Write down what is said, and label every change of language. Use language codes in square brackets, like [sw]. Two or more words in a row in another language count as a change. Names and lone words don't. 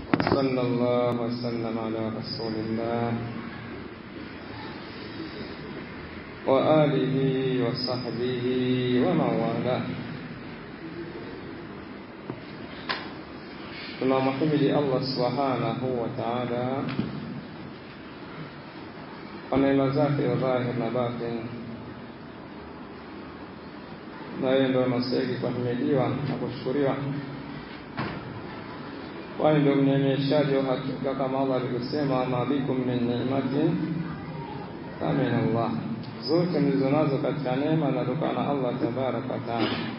[ar] وصلى الله وسلم على رسول الله وآله وصحبه ومن والاه. [sw] tunamhimidi [ar] الله سبحانه وتعالى [sw] kwa neema zake dhahir na batin, na yeye ndio anastahili kuhimidiwa na kushukuriwa, kwani ndio mneemeshaji wa hakika, kama Allah alivyosema, [ar] ما بكم من نعمة فمن الله, [sw] zote mlizonazo katika neema zinatokana na [ar] الله تبارك وتعالى.